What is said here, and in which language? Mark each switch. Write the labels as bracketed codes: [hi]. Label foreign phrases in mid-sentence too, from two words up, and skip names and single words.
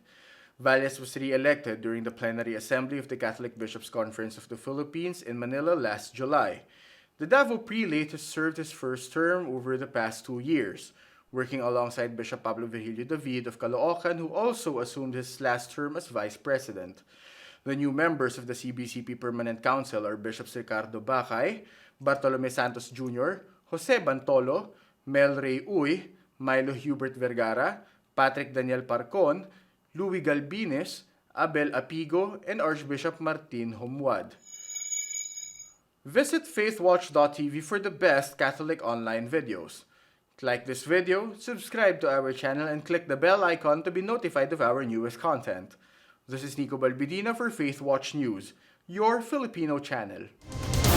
[en] Valles was re-elected during the plenary assembly of the Catholic Bishops' Conference of the Philippines in Manila last July. The Davao prelate has served his first term over the past 2 years, working alongside Bishop Pablo Virgilio David of Caloocan, who also assumed his last term as vice president. The new members of the CBCP Permanent Council are Bishops Ricardo Bacay, Bartolome Santos Jr., Jose Bantolo, Mel Ray Uy, Milo Hubert Vergara, Patrick Daniel Parcon, Louis Galbines, Abel Apigo, and Archbishop Martin Jumoad. Visit faithwatch.tv for the best Catholic online videos. Like this video, subscribe to our channel, and click the bell icon to be notified of our newest content. This is Nico Balbidina for Faith Watch News, your Filipino channel.